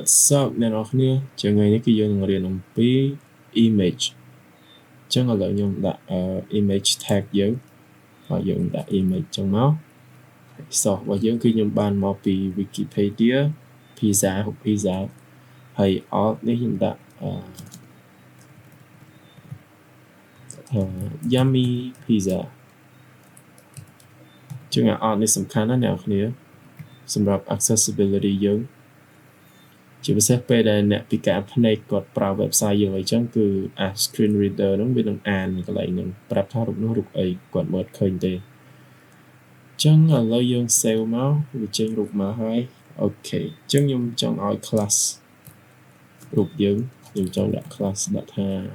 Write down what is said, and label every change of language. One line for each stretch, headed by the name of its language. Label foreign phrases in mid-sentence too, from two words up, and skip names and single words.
English: What's up
Khmer: អ្នកនរគ្នាថ្ងៃនេះគឺយើងនឹងរៀនអំពី image អញ្ចឹងឥឡូវខ្ញុំដាក់
English: image tag
Khmer: យើងហើយយើងដាក់ image ចឹងមក source របស់យើងគឺខ្ញុំបានមកពី Wikipedia pizza ហើយ alt នេះខ្ញុំដាក់
English: yummy pizza
Khmer: ចឹង alt នេះសំខាន់ណាស់អ្នកនរគ្នាសម្រាប់ accessibility យើងជាពិសេសពេលដែលអ្នកពិការភ្នែកគាត់ប្រើ website យើងអីចឹងគឺ
English: screen reader
Khmer: ហ្នឹងវានឹងអានកន្លែងហ្នឹងប្រាប់ថារូបនោះរូបអីគាត់មើលឃើញទេចឹងឥឡូវយើង save មកវាចេញរូបមកហើយអូខេចឹងខ្ញុំចង់ឲ្យ class រូបយើងខ្ញុំចង់ដាក់ class ដាក់ថា